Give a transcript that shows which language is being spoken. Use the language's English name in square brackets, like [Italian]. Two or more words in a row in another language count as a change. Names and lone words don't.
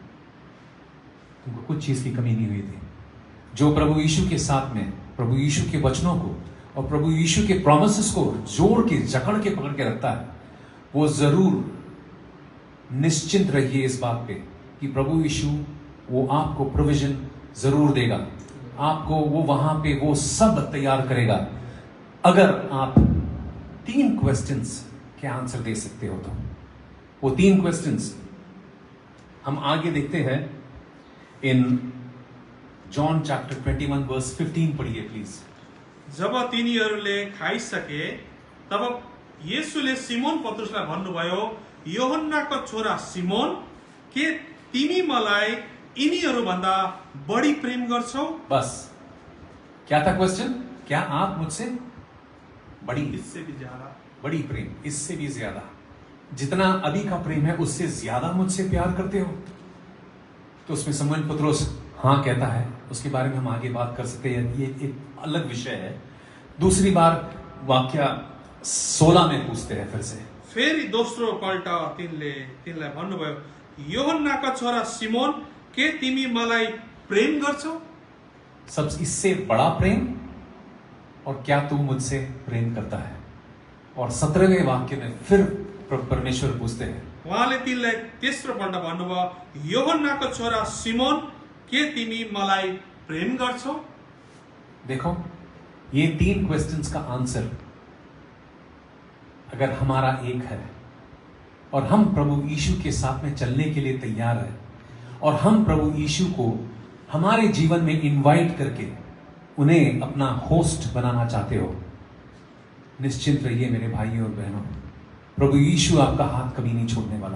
[Hindi] तुमको कुछ चीज की कमी नहीं हुई थी। जो प्रभु यीशु के साथ में, प्रभु यीशु के वचनों को और प्रभु यीशु के प्रॉमिसेस को जोड़ के, जकड़ के, पकड़ के रखता है, वो जरूर निश्चिंत रहिए इस बात पे कि प्रभु यीशु वो आपको प्रोविजन जरूर देगा, आपको वो वहां पे वो सब तैयार करेगा, अगर आप 3 क्वेश्चंस के आंसर दे सकते हो तो। वो 3 क्वेश्चंस हम आगे देखते हैं [English] in John chapter 21 verse 15 [Hindi] पढ़िए प्लीज। [Nepali] जब तिनीहरूले खाइसके तब येशूले सिमोन पत्रुसलाई भन्नुभयो, योहन्नाको छोरा सिमोन, के तिमी मलाई यिनीहरू भन्दा बढी प्रेम गर्छौ? [Hindi] बस क्या था क्वेश्चन, क्या आप मुझसे बड़ी, इससे भी ज्यादा, बड़ी प्रेम, इससे भी ज्यादा, जितना अभी का प्रेम है उससे ज्यादा मुझसे प्यार करते हो? तो उसमें शमूएल पत्रोस हाँ कहता है, उसके बारे में हम आगे बात कर सकते हैं, ये एक अलग विषय है। दूसरी बार वाक्य 16 में पूछते हैं फिर से, [Nepali] फेरि दोस्रो पल्ट तिनलाई भन्नुभयो, योहन्नाका छोरा सिमोन, के तिमी मलाई प्रेम गर्छौ? [Hindi] सब इससे बड़ा प्रेम, और क्या तू मुझसे प्रेम करता है? और 17वें वाक्य में फिर परमेश्वर पूछते हैं, [Nepali] उहाँले तिनलाई तेस्रो पल्ट भन्नुभयो, योहन्नाको छोरा सिमोन, के तिमी मलाई प्रेम गर्छौ? [Hindi] देखो, ये 3 क्वेश्चंस का आंसर अगर हमारा एक है और हम प्रभु यीशु के साथ में चलने के लिए तैयार है, और हम प्रभु यीशु को हमारे जीवन में इनवाइट करके उन्हें अपना होस्ट बनाना चाहते हो, निश्चिंत रहिए मेरे भाइयों और बहनों, प्रभु यीशु आपका हाथ कभी नहीं छोड़ने वाला।